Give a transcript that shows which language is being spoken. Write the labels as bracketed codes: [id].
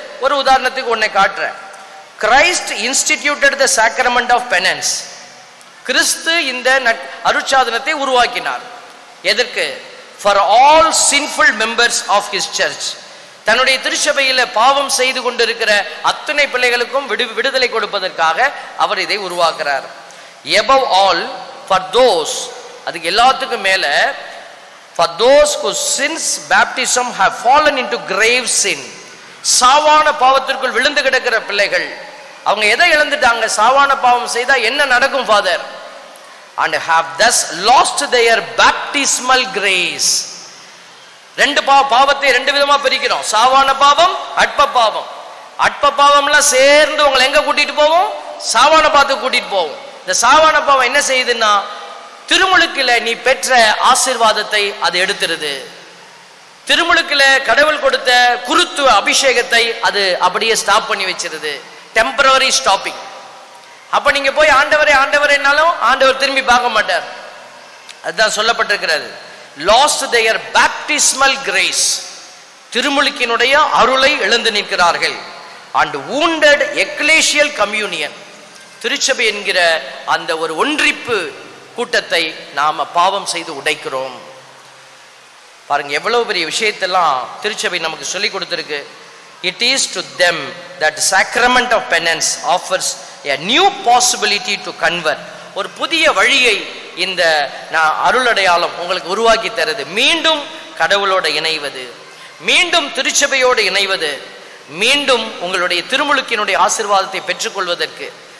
[ta] ஒரு உதாரணத்துக்கு ஒன்னை காட்டுறேன். [en] Christ instituted the sacrament of penance. [ta] கிறிஸ்து இந்த அருட்சாதனத்தை உருவாக்கினார். எதற்கு? [en] For all sinful members of his church. [ta] தன்னுடைய திருச்சபையில பாவம் செய்து கொண்டிருக்கிற அத்தனை பிள்ளைகளுக்கும் விடுதலை கொடுப்பதற்காக அவர் இதை உருவாக்குறார். [en] above all, for those, [ta] அதுக்கு எல்லாத்துக்கும் மேல, [en] for those whose sins baptism have fallen into grave sin, [ta] சாவான பாவத்திற்குள் விழுந்து கிடக்கிற பிள்ளைகள். அவங்க எதை இழந்துட்டாங்க? சாவான பாவம் செய்தா என்ன நடக்கும் father? [en] and have thus lost their baptismal grace. [ta] ரெண்டு பாவத்தை ரெண்டு விதமா பிரிக்கிறோம். சாவான பாவம், அற்ப பாவம். அற்ப பாவம்லாம் சேர்ந்து உங்களை எங்க கூட்டிட்டு போவோம்? சாவான பாவத்துக்கு கூட்டிட்டு போவோம். இந்த சாவான பாவம் என்ன செய்யுதுன்னா, திருமுழுக்கில நீ பெற்ற ஆசீர்வாதத்தை அது எடுத்துருது. திருமுழுக்கில கடவுள் கொடுத்த குருத்துவ அபிஷேகத்தை அது அப்படியே ஸ்டாப் பண்ணி வச்சிருது. Temporary stopping. அப்ப நீங்க போய் ஆண்டவரே ஆண்டவரேனாலும் ஆண்டவர் திரும்பி பார்க்க மாட்டார். அதுதான் சொல்லப்பட்டிருக்கிறது. [en] lost their baptismal grace. [ta] திருமுழுக்கினுடைய அருளை இழந்து நிற்கிறார்கள். [en] and wounded ecclesial communion, [ta] திருச்சபை என்கிற அந்த ஒரு ஒன்றிப்பு கூட்டத்தை நாம பாவம் செய்து உடைக்கிறோம். பாருங்க எவ்வளவு பெரிய விஷயத்தெல்லாம் திருச்சபை நமக்கு சொல்லி கொடுத்திருக்கு. [en] It is to them that sacrament of penance offers a new possibility to convert. [ta] ஒரு புதிய வழியை இந்த அருளடையாளம் உங்களுக்கு உருவாக்கி தருது. மீண்டும் கடவுளோட இணைவது, மீண்டும் திருச்சபையோடு இணைவது, மீண்டும் உங்களுடைய திருமுழுக்கினுடைய ஆசீர்வாதத்தை பெற்றுக்கொள்வதற்கு.